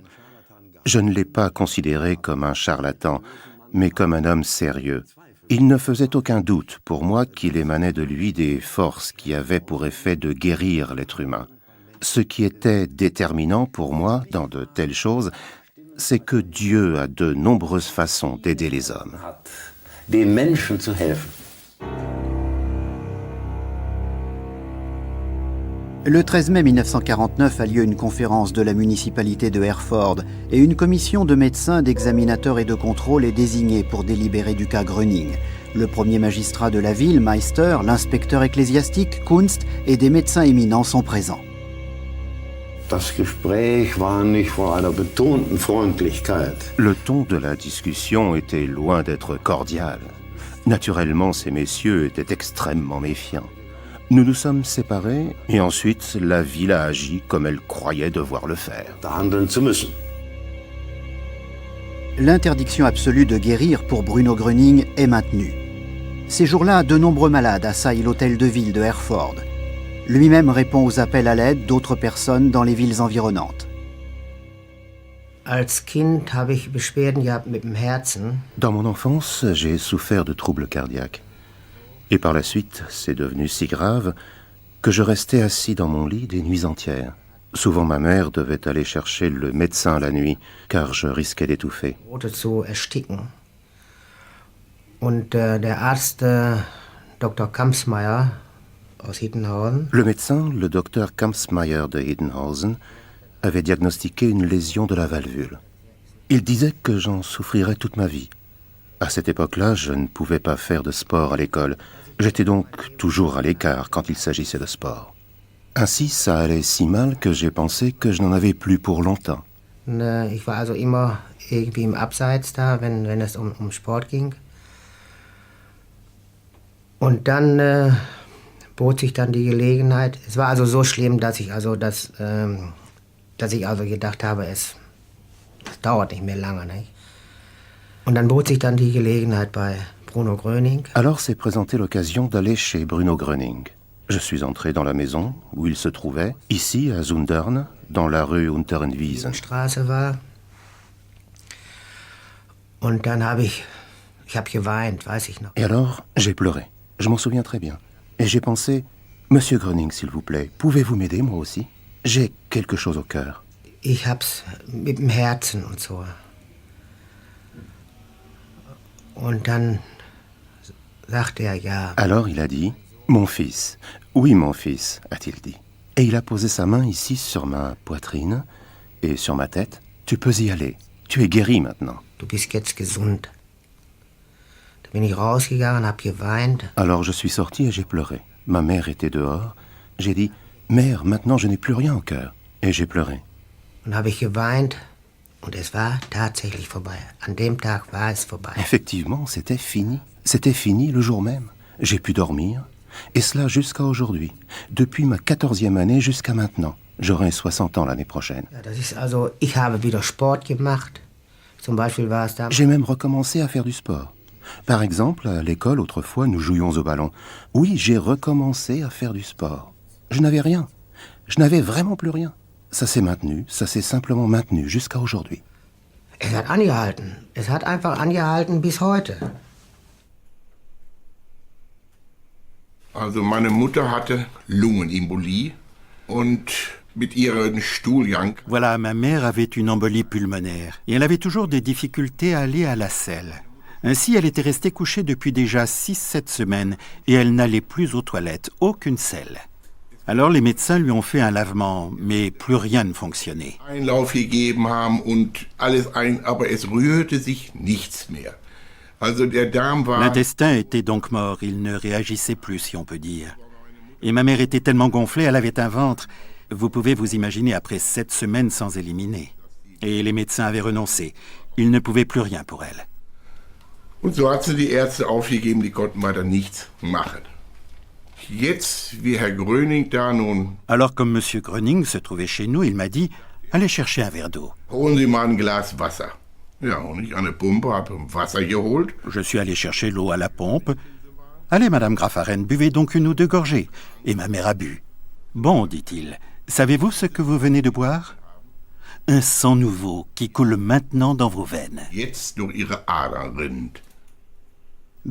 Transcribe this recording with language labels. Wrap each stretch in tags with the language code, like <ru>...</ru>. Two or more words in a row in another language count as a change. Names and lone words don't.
<fr>Je ne l'ai pas considéré comme un charlatan, mais comme un homme sérieux. Il ne faisait aucun doute pour moi qu'il émanait de lui des forces qui avaient pour effet de guérir l'être humain. Ce qui était déterminant pour moi dans de telles choses, c'est que Dieu a de nombreuses façons d'aider les hommes.</fr> <de>Den Menschen zu helfen.</de> <fr>Le 13 mai 1949 a lieu une conférence de la municipalité de Herford et une commission de médecins, d'examinateurs et de contrôle est désignée pour délibérer du cas Gröning. Le premier magistrat de la ville, Meister, l'inspecteur ecclésiastique, Kunst, et des médecins éminents sont présents.</fr> <de>Das Gespräch war nicht von einer betonten Freundlichkeit.</de> <fr>Le ton de la discussion était loin d'être cordial. Naturellement, ces messieurs étaient extrêmement méfiants. Nous nous sommes séparés et ensuite la ville a agi comme elle croyait devoir le faire. L'interdiction absolue de guérir pour Bruno Gröning est maintenue. Ces jours-là, de nombreux malades assaillent l'hôtel de ville de Herford. Lui-même répond aux appels à l'aide d'autres personnes dans les villes environnantes.</fr> <de>Als Kind habe ich Beschwerden gehabt mit dem Herzen.</de> <fr>Dans mon enfance, j'ai souffert de troubles cardiaques. Et par la suite, c'est devenu si grave que je restais assis dans mon lit des nuits entières. Souvent, ma mère devait aller chercher le médecin la nuit, car je risquais d'étouffer.</fr> <de>Zu ersticken. Und der Arzt, Dr. Kampsmeier aus Hiddenhausen.</de> <fr>Le médecin, le docteur Kampsmeier de Hiddenhausen, avait diagnostiqué une lésion de la valvule. Il disait que j'en souffrirais toute ma vie. À cette époque-là, je ne pouvais pas faire de sport à l'école. J'étais donc toujours à l'écart quand il s'agissait de sport. Ainsi, ça allait si mal que j'ai pensé que je n'en avais plus pour longtemps.</fr> <de>Ich war also immer irgendwie im Abseits da, wenn es um Sport ging. Und dann bot sich dann die Gelegenheit. Es war also so schlimm, dass ich gedacht habe, es dauert nicht mehr lange, nicht? Und dann bot sich dann die Gelegenheit bei Bruno Gröning.</de> <fr>Alors s'est présentée l'occasion d'aller chez Bruno Gröning. Je suis entré dans la maison où il se trouvait, ici à Zundern, dans la rue Unterenwiesen.</fr> <de>Straße war. Und dann habe ich geweint, weiß ich noch.</de> <fr>Et alors, j'ai pleuré. Je m'en souviens très bien. Et j'ai pensé, Monsieur Gröning, s'il vous plaît, pouvez-vous m'aider moi aussi? J'ai quelque chose au cœur.</fr> <de>Ich hab's mit dem Herzen und so. Und dann sagte ja.</de> <fr>Alors il a dit, mon fils. Oui, mon fils, a-t-il dit. Et il a posé sa main ici sur ma poitrine et sur ma tête. Tu peux y aller. Tu es guéri maintenant.</fr> <de>Du bist jetzt gesund. Da bin ich rausgegangen, hab geweint.</de> <fr>Alors je suis sorti et j'ai pleuré. Ma mère était dehors. J'ai dit, mère, maintenant je n'ai plus rien au cœur. Et j'ai pleuré.</fr> <de>Und habe ich geweint. Und es war tatsächlich vorbei. An dem Tag war es vorbei.</de> <fr>Effectivement, c'était fini. C'était fini le jour même. J'ai pu dormir. Et cela jusqu'à aujourd'hui. Depuis ma 14e année jusqu'à maintenant. J'aurai 60 ans l'année prochaine.</fr> <de>Ja, das ist also, ich habe wieder Sport gemacht. Zum Beispiel war es da.</de> <fr>J'ai même recommencé à faire du sport. Par exemple, à l'école, autrefois, nous jouions au ballon. Oui, j'ai recommencé à faire du sport. Je n'avais rien. Je n'avais vraiment plus rien. Ça s'est maintenu, ça s'est simplement maintenu jusqu'à aujourd'hui.</fr> <de>Es hat angehalten. Es hat einfach angehalten bis heute. Also meine Mutter hatte Lungenembolie und mit ihrem Stuhlgang.</de> <fr>Voilà, ma mère avait une embolie pulmonaire et elle avait toujours des difficultés à aller à la selle. Ainsi, elle était restée couchée depuis déjà 6-7 semaines et elle n'allait plus aux toilettes, aucune selle. Alors les médecins lui ont fait un lavement, mais plus rien ne fonctionnait.</fr> <de>Einlauf gegeben haben und alles aber es rührte sich nichts mehr. Also der Darm war.</de> <fr>L'intestin était donc mort, il ne réagissait plus, si on peut dire. Et ma mère était tellement gonflée, elle avait un ventre. Vous pouvez vous imaginer après 7 semaines sans éliminer. Et les médecins avaient renoncé. Ils ne pouvaient plus rien pour elle.</fr> <de>Und so hat sie die Ärzte aufgegeben, die konnten weiter nichts machen. Jetzt, wie Herr Gröning da nun.</de> <fr>Alors, comme Monsieur Gröning se trouvait chez nous, il m'a dit « Allez chercher un verre d'eau. »</fr> <de>Holen Sie mal ein Glas Wasser. Ja, und ich an der Pumpe habe Wasser geholt.</de> <fr>Je suis allé chercher l'eau à la pompe. « Allez, Madame Graffaren, buvez donc 1 ou 2 gorgées. » Et ma mère a bu. « Bon, dit-il, savez-vous ce que vous venez de boire? Un sang nouveau qui coule maintenant dans vos veines. »</fr> <de>Jetzt durch Ihre Adern rinnt.</de>